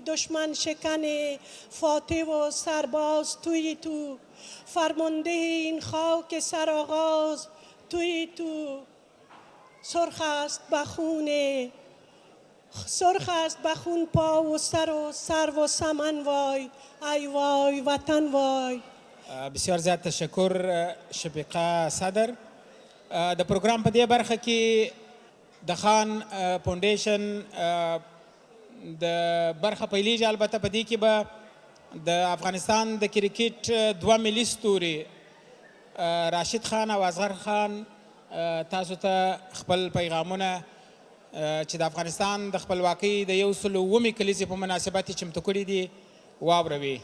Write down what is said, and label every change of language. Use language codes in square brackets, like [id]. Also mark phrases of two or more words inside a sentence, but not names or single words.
[fa] دشمن شکن فاتح و سرباز توی تو، فرمانده این خاک سرآغاز توی تو. سرخ است بخون، سرخ است بخون پا و سر و سر و سمن. وای ای وای وطن وای. بسیار زیات تشکر شفیقه صدر. [ps] د پروګرام په دې برخه کې د خان فاونډیشن د برخه پیلېږي. البته په دې کې به د افغانستان د کرکټ دوه ملي ستوري راشد خان او اصغر خان تاسو ته خپل پیغامونه چې د افغانستان د خپلواکۍ د 101 کلیزې په مناسبت چمتو کړي دي واوروي.